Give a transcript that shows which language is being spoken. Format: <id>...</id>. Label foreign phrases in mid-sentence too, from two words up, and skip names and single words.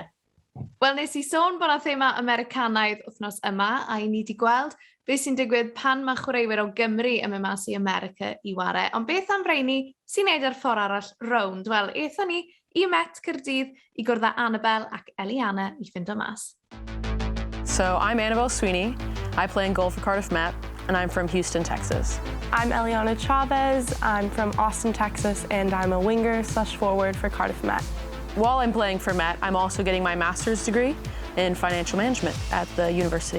<cy>Wel, nes i sôn bod na thema Americanaidd wythnos yma, a i ni wedi gweld beth sy'n digwydd pan mae chwaraewyr o Gymru yn mynd mas i America i ware. Ond beth am rheini sy'n neud ar ffordd arall rownd? Wel, eithon ni i Met Caerdydd i gwrdd â Annabelle ac Eliana i ffindo mas.</cy> <en>So I'm Annabelle Sweeney. I play in goal for Cardiff Met, and I'm from Houston, Texas. I'm Eliana Chavez. I'm from Austin, Texas, and I'm a winger/forward for Cardiff Met. While I'm playing for Met, I'm also getting my master's degree in financial management at the university.</en>